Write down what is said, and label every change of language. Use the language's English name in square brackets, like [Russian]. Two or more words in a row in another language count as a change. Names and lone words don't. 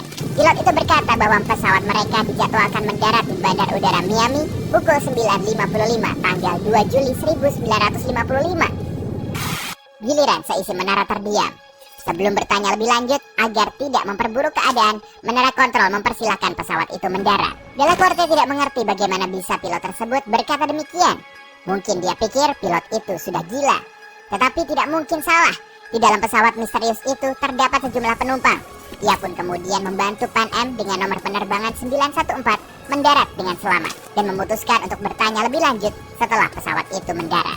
[Indonesian] Pilot itu berkata bahwa pesawat mereka dijadwalkan mendarat di Bandar Udara Miami pukul 9.55 tanggal 2 Juli 1955. Giliran seisi menara terdiam. Sebelum bertanya lebih lanjut, agar tidak memperburuk keadaan, menara kontrol mempersilahkan pesawat itu mendarat. De la Corte tidak mengerti bagaimana bisa pilot tersebut berkata demikian. Mungkin dia pikir pilot itu sudah gila. Tetapi tidak mungkin salah. Di dalam pesawat misterius itu terdapat sejumlah penumpang. Ia pun kemudian membantu Pan Am dengan nomor penerbangan 914 mendarat dengan selamat dan memutuskan untuk bertanya lebih lanjut setelah pesawat itu mendarat.